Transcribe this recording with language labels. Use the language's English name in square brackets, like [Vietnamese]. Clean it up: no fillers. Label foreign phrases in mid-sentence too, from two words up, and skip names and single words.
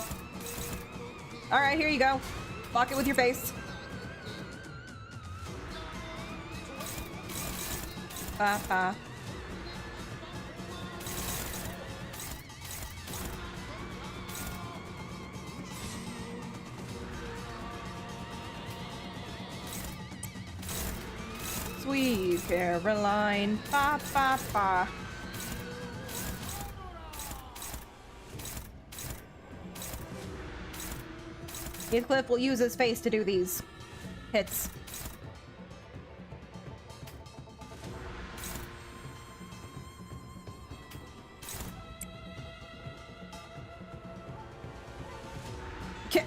[English] Alright, here you go. Block it with your face. Ba-ba. Sweet Caroline. Ba-ba-ba. Heathcliff will use his face to do these hits. Okay.